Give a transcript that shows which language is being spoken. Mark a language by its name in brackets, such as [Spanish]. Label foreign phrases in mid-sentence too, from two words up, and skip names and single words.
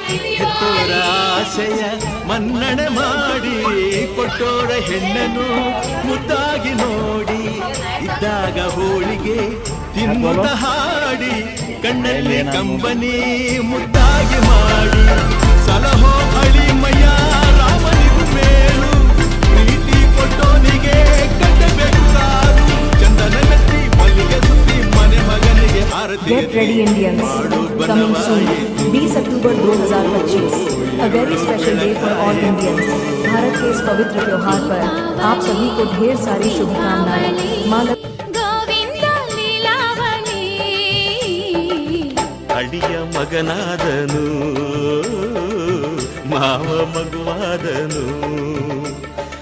[Kannada] ಹೆತ್ತೋರ ಆಸೆಯ ಮನ್ನಣೆ ಮಾಡಿ ಕೊಟ್ಟೋರ ಹೆಣ್ಣನು ಮುದ್ದಾಗಿ ನೋಡಿ ಇದ್ದಾಗ ಹೋಳಿಗೆ ತಿನ್ನುತ್ತ ಹಾಡಿ ಕಣ್ಣಲ್ಲಿ ಕಂಬನಿ ಮುದ್ದಾಗಿ ಮಾಡಿ ಸಲಹೋ ಅಳಿಮಯ್ಯ ರಾಮನಿಗೂ ಮೇಲು ಪ್ರೀತಿ ಕೊಟ್ಟೋನಿಗೆ ಕಟ್ಟಬೇಕು ಕಾರು ಚಂದನ ಮೆತ್ತಿ ಮಲ್ಲಿಗೆ ಸುತ್ತಿ ಮನೆ ಮಗನಿಗೆ ಆರತಿ [English] Get ready Indians, coming soon, 20 अक्टूबर 2025, a very special day for all Indians. [Hindi] भारत के इस पवित्र त्योहार पर आप सभी को ढेर सारी शुभकामनाएं। माँ [Kannada] ಅಡಿಯ ಮಗನಾದನು ಮಾವ ಮಗುವಾದನು